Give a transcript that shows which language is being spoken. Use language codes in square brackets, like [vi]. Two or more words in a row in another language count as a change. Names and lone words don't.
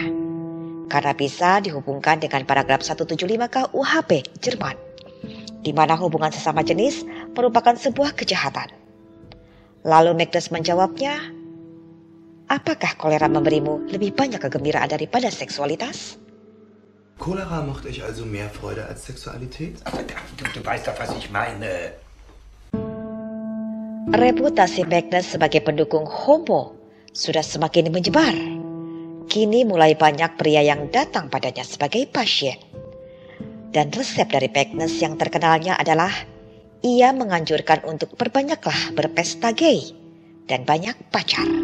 [id] Karena bisa dihubungkan dengan paragraf 175 KUHP Jerman, di mana hubungan sesama jenis merupakan sebuah kejahatan. Lalu Magnus menjawabnya, apakah kolera memberimu lebih banyak kegembiraan daripada seksualitas? [de] Cholera macht euch also mehr Freude als Sexualität? Du weißt doch, was ich meine. [id] Reputasi Magnus sebagai pendukung homo sudah semakin menyebar. Kini mulai banyak pria yang datang padanya sebagai pasien. Dan resep dari Magnus yang terkenalnya adalah ia menganjurkan untuk perbanyaklah berpesta gay dan banyak pacar.